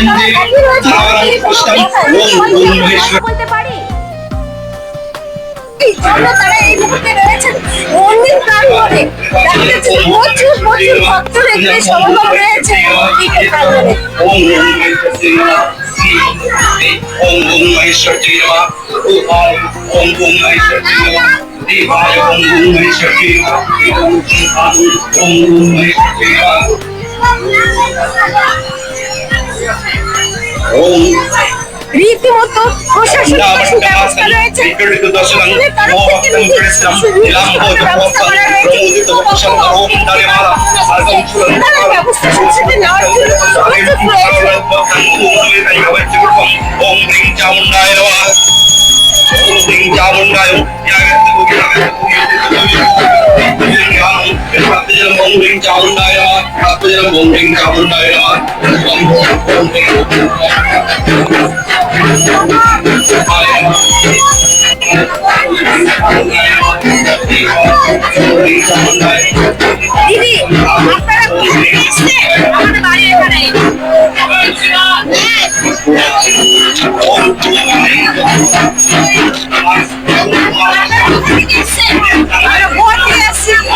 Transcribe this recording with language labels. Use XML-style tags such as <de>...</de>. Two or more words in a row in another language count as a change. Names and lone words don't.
<bn>বলতে পারি জন্য তারা এই মুহূর্তে রয়েছেন মন্দির প্রাঙ্গণে। দেখা যাচ্ছে প্রচুর প্রচুর ভক্তরা এখানে সমাগম রয়েছে মন্দিরের প্রাঙ্গণে।</bn> <sa>ओम ओम महेश्वर जी नमः ओम ओम महेश्वर जी नमः देवाय ओम ओम महेश्वर जी नमः ओम ओम महेश्वर जी नमः ओम</sa> <bn>রীতিমতো প্রশাসনিক কিছু ব্যবস্থা রয়েছে। তারা থেকে ব্যবস্থা করা রয়েছে। তারা ব্যবস্থা সংসদে নেওয়ার জন্য প্রস্তুত রয়েছে।</bn> <sa>ओम ह्रीं चामुंडाय नमः ओम ह्रीं चामुंडाय ओम ह्रीं चामुंडाय नमः ओम ह्रीं चामुंडाय नमः</sa> <bn>দিদি আপনারা কোথায় এসেছেন? আমাদের বাড়ি এখানে। আমরা ভোট দিয়ে আসছি।</bn>